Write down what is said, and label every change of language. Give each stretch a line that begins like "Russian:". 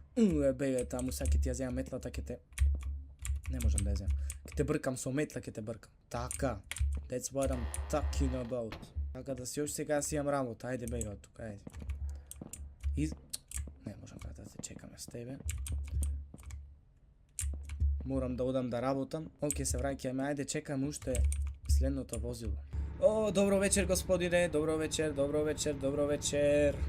Macedonian: Бегај таму, сега ќе ти ја земам метлата, ќе те... Не можам да ја земам. Ќе те бркам со метла, ќе те бркам. Така.
English: That's what I'm talking about.
Macedonian: Така да си још сега си имам работа, ајде бегај од тука, ајде. Не можам брат да те чекаме с тебе. Морам да одам да работам. Океј, се враќаме, ајде чекаме уште следното возило. О, добро вечер господине, добро вечер.